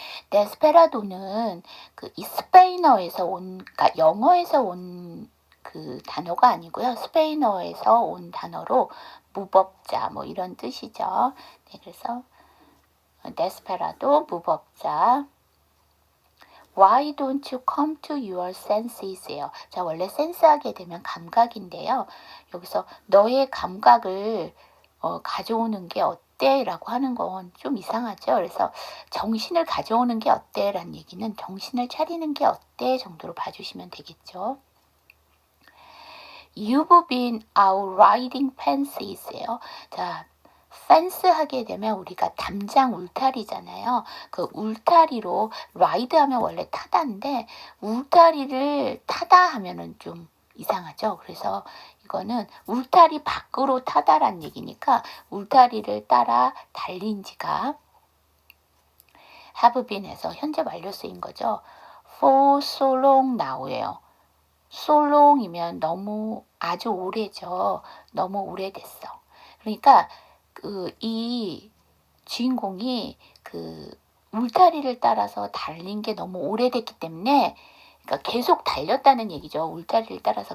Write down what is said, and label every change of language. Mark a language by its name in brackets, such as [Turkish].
[Korean] 데스페라도는 이 스페인어에서 그러니까 영어에서 온 그 단어가 아니고요. 스페인어에서 온 단어로 무법자 뭐 이런 뜻이죠. 네, 그래서 데스페라도 무법자. [English] Why don't you come to your senses예요. [Korean] 자, 원래 센스하게 되면 감각인데요. 여기서 너의 감각을 가져오는 게 어때? 라고 하는 건 좀 이상하죠. 그래서 정신을 가져오는 게 어때? 라는 얘기는 정신을 차리는 게 어때? 정도로 봐주시면 되겠죠. [English] You've been out riding fancy예요. [Korean] 자, 펜스 하게 되면 우리가 담장 울타리잖아요. 그 울타리로 라이드 하면 원래 타다인데 울타리를 타다 하면은 좀 이상하죠. 그래서 이거는 울타리 밖으로 타다란 얘기니까 울타리를 따라 달린 지가 have been에서 현재 완료 쓰인 거죠. [English] For so long now예요. [Korean] so long이면 너무 아주 오래죠. 너무 오래됐어. 그러니까 이 주인공이 울타리를 따라서 달린 게 너무 오래됐기 때문에 그러니까 계속 달렸다는 얘기죠. 울타리를 따라서.